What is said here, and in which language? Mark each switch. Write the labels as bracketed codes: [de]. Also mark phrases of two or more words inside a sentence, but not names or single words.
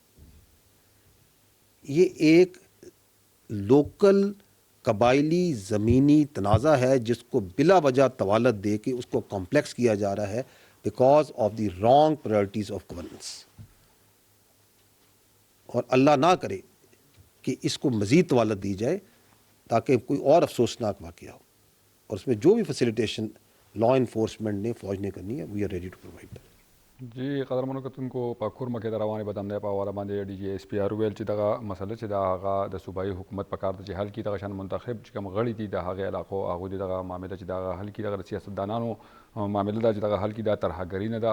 [ur] یہ ایک لوکل قبائلی زمینی تنازع ہے جس کو بلا وجہ طوالت دے کے اس کو کمپلیکس کیا جا رہا ہے [en] because of the wrong priorities of governance. [ur] اور اللہ نہ کرے کہ اس کو مزید طوالت دی جائے تاکہ کوئی اور افسوسناک واقعہ ہو. اور اس میں جو بھی [en] facilitation law enforcement [ur] نے، فوج نے کرنی ہے، [en] We are ready to provide. [ps] جی قدرمنو کتونکو په کورمه کې د روانې بدمنۍ په حواله باندې ډي جی ایس پی آر ویل چې دغه مسله چې دا هغه د صوبایي حکومت په کار ده چې حل کړي. دغه شان منتخب چې کوم غړي دي د هغې علاقو هغوی د دغه معامله چې دغه حل کړي، دغه د سیاستدانانو معامله ده چې دغه حل کړي، دا ترهګري نه ده.